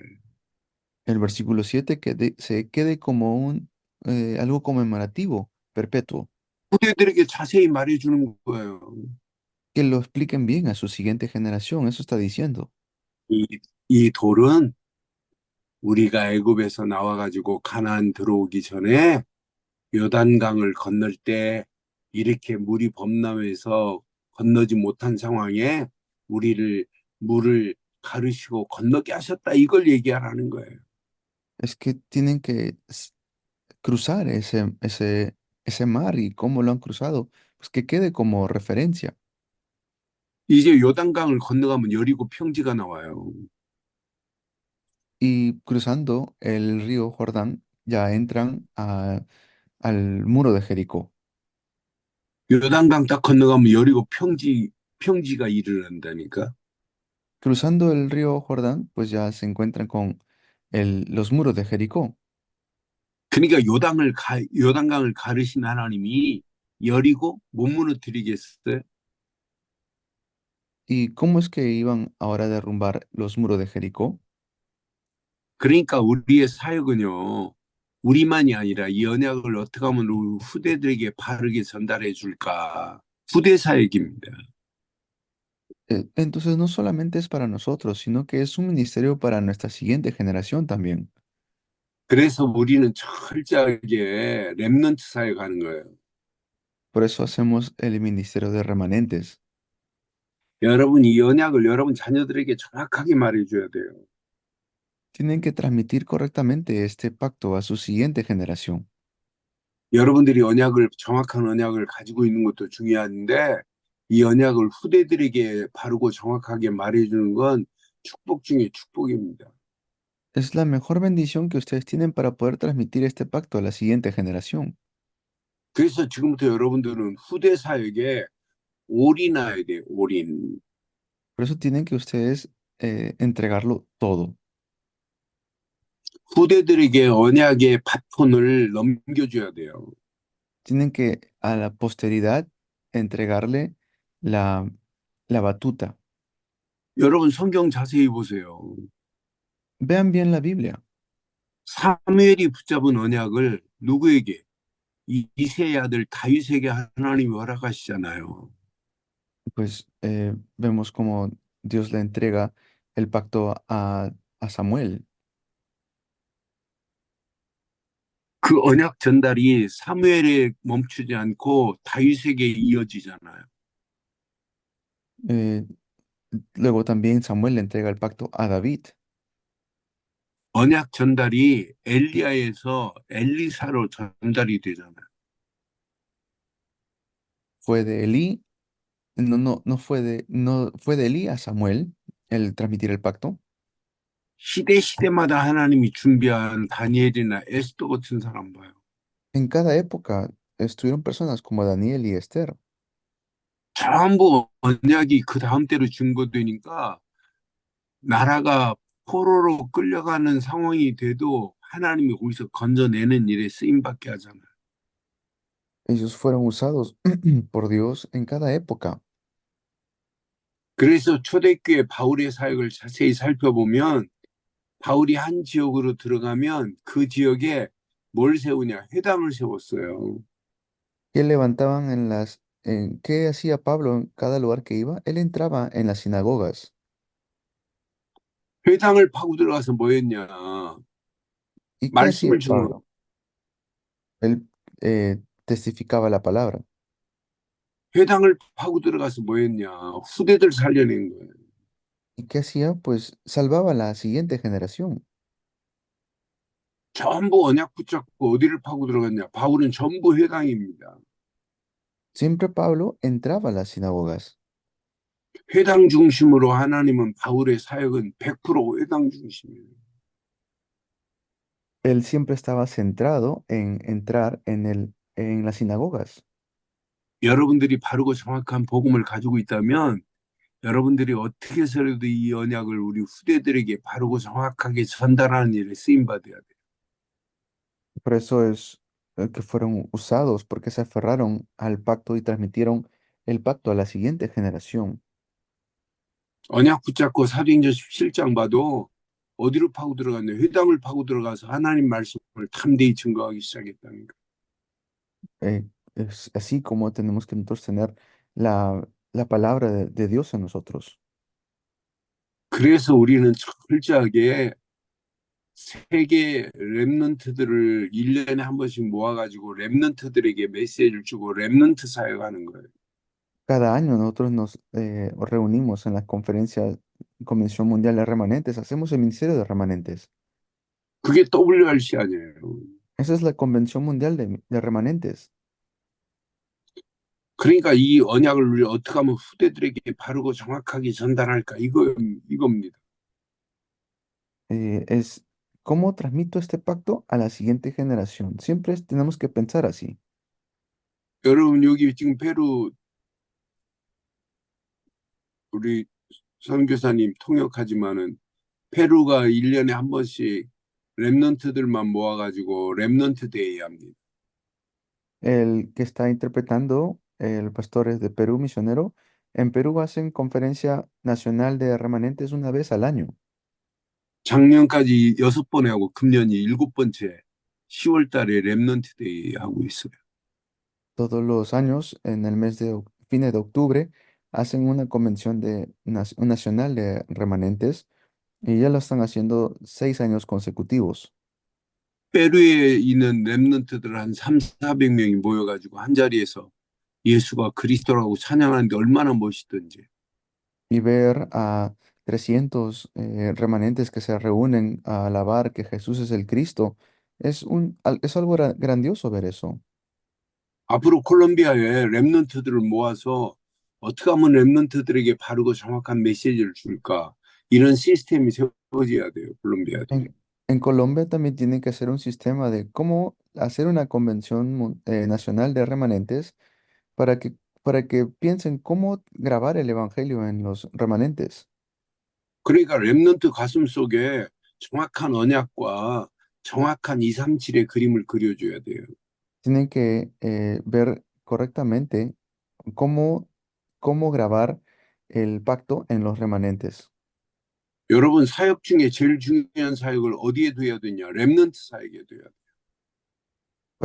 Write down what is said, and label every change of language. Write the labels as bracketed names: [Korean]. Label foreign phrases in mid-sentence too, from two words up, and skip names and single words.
[Spanish] El versículo 7 que se quede como algo conmemorativo, perpetuo, [Korean] 후대들에게 자세히 말해주는 거예요. [Spanish] que lo expliquen bien a su siguiente generación, eso está diciendo. [Korean] 이, 이 돌은 우리가 애굽에서 나와가지고 가나안 들어오기 전에 요단강을 건널 때 이렇게 물이 범람해서 건너지 못한 상황에 우리를 물을 가르시고 건너게 하셨다 이걸 얘기하라는 거예요. [Spanish] Es que tienen que cruzar ese mar y cómo lo han cruzado, pues que quede como referencia. [Korean] 이제 요단강을 건너가면 여리고 평지가 나와요. [Spanish] Y cruzando el río Jordán, ya entran al muro de Jericó. [Korean] 요단강 딱 건너가면 여리고 평지가 이르는다니까. [Spanish] Cruzando el río Jordán, pues ya se encuentran con los muros de Jericó. [Korean] 그러니까 요단강을 가르신 하나님이 여리고 못 무너뜨리겠어요? [Spanish] ¿Y cómo es que iban ahora a derrumbar los muros de Jericó? [Korean] 그러니까 우리의 사역은요, 우리만이 아니라 이 언약을 어떻게 하면 우리 후대들에게 바르게 전달해 줄까? 후대 사역입니다. [Spanish] Entonces no solamente es para nosotros, sino que es un ministerio para nuestra siguiente generación también. [Korean] 그래서 우리는 철저하게 렘넌트 사역하는 거예요. [Spanish] Por eso hacemos el ministerio de remanentes. [Korean] 여러분 이 언약을 여러분 자녀들에게 정확하게 말해줘야 돼요. [Spanish] Tienen que transmitir correctamente este pacto a su siguiente generación. [Korean] 여러분들이 정확한 언약을 가지고 있는 것도 중요한데 이 언약을 후대들에게 바르고 정확하게 말해주는 건 축복 중에 축복입니다. [Spanish] Es la mejor bendición que ustedes tienen para poder transmitir este pacto a la siguiente generación. [Korean] 그래서 지금부터 여러분들은 후대 사역에 올인해야 돼요. 올인. [Spanish] Por eso tienen que ustedes entregarlo todo. [Korean] 후대들에게 언약의 바톤을 넘겨줘야 돼요. [Spanish] Tienen que a la posteridad entregarle la, la batuta. [Korean] 여러분 성경 자세히 보세요. [Spanish] Vean bien la Biblia. [Korean] 사무엘이 붙잡은 언약을 누구에게? 이세의 아들 다윗에게 하나님이 허락하시잖아요. [Spanish] Pues vemos como Dios le entrega el pacto a Samuel. [Korean] 그 언약 전달이 사무엘에 멈추지 않고 다윗에게 이어지잖아요. [Spanish] Eh, Luego también Samuel le entrega el pacto a David. [Korean] 언약 전달이 엘리야에서 엘리사로 전달이 되잖아요. [Spanish] Fue de Elí, no fue de Elí a Samuel el transmitir el pacto. [Korean] 시대 시대마다 하나님이 준비한 다니엘이나 에스더 같은 사람 봐요. [Spanish] En cada época estuvieron personas como Daniel y Esther. [Korean] 전부 언약이 그 다음 때로 증거되니까 나라가 포로로 끌려가는 상황이 돼도 하나님이 거기서 건져내는 일에 쓰임받게 하잖아요. [Spanish] Ellos fueron usados por Dios en cada época. [Korean] 그래서 초대교회 바울의 사역을 자세히 살펴보면 바울이 한 지역으로 들어가면 그 지역에 뭘 세우냐? 회당을 세웠어요. [Spanish] ¿Qué hacía Pablo en cada lugar que iba? Él entraba en las sinagogas. [Korean] 회당을 파고 들어가서 뭐 했냐? [Spanish] ¿Y qué hacía [Korean] 말씀을 증거. [Spanish] Pablo? Él testificaba la palabra. [Korean] 회당을 파고 들어가서 뭐 했냐? 후대들 살려낸 거예요. [Spanish] ¿Y qué hacía? Pues salvaba a la siguiente generación. [Korean] 전부 언약 붙잡고 어디를 파고 들어갔냐? 바울은 전부 회당입니다. [Spanish] Siempre Pablo entraba a las sinagogas. [Korean] 회당 중심으로 하나님은 바울의 사역은 100% 회당 중심이에요. [Spanish] Él siempre estaba centrado en entrar en las sinagogas. [Korean] 여러분들이 바르고 정확한 복음을 가지고 있다면 여러분들이 어떻게 해서라도 이 언약을 우리 후대들에게 바르고 정확하게 전달하는 일에 쓰임 받아야 돼요. [Spanish] Por eso es que fueron usados, porque se aferraron al pacto y transmitieron el pacto a la siguiente generación. [Korean] 언약 붙잡고 사도행전 17장 봐도 어디로 파고 들어갔냐? 회당을 파고 들어가서 하나님 말씀을 담대히 증거하기 시작했다는 거예요. [Spanish] Es así como tenemos que nosotros tener la palabra de Dios en nosotros. [Korean] 그래서 우리는 철저하게 세계 랩런트들을 1년에 한 번씩 모아가지고 랩런트들에게 메시지를 주고 랩런트 사역하는 거예요. [Spanish] Cada año nosotros nos reunimos en la Convención Mundial de Remanentes, hacemos el Ministerio de Remanentes. [Korean] 그게 WRC 아니에요. [Spanish] Esa es la Convención Mundial de Remanentes. 그러니까 이 언약을 우리 어떻게 하면 후대들에게 바르고 정확하게 전달할까 이겁니다. Es cómo transmito este pacto a la siguiente generación. Siempre tenemos que pensar así. [Korean] 여러분 여기 지금 페루 우리 선교사님 통역하지만은 페루가 1년에 한 번씩 랩런트들만 모아가지고 [English] remnant day [Korean] 합니다. [Spanish] El que está interpretando, el pastor es de Perú, misionero. En Perú hacen conferencia nacional de remanentes una vez al año. [Korean] 작년까지 6번 하고 금년이 7번째 10월 달에 [English] remnant day [Korean] 하고 있어요. [Spanish] Todos los años, en el mes de fines de octubre, hacen una convención nacional de remanentes y ya lo están haciendo 6 años consecutivos. [Korean] 페루에 있는 랩런트들 한 3, 400명이 모여가지고 한 자리에서 예수가 그리스도라고 찬양하는데 얼마나 멋있던지. [Spanish] Y ver a 300 remanentes que se reúnen a alabar que Jesús es el Cristo, es algo grandioso ver eso. [Korean] 앞으로 콜롬비아에 랩런트들을 모아서 어떻게 하면 랩런트들에게 바르고 정확한 메시지를 줄까? 이런 시스템이 세워져야 돼요, 콜롬비아도. [Spanish] En Colombia también tienen que hacer un sistema de cómo hacer una convención nacional de remanentes para que piensen cómo grabar el evangelio en los remanentes. [Korean] 그러니까 랩런트 가슴 속에 정확한 언약과 정확한 237의 그림을 그려줘야 돼요. [Spanish] Tienen que ver correctamente cómo, cómo grabar el pacto en los remanentes. [Korean] 여러분 사역 중에 제일 중요한 사역을 어디에 둬야 되냐? 랩런트 사역에 둬야 돼요.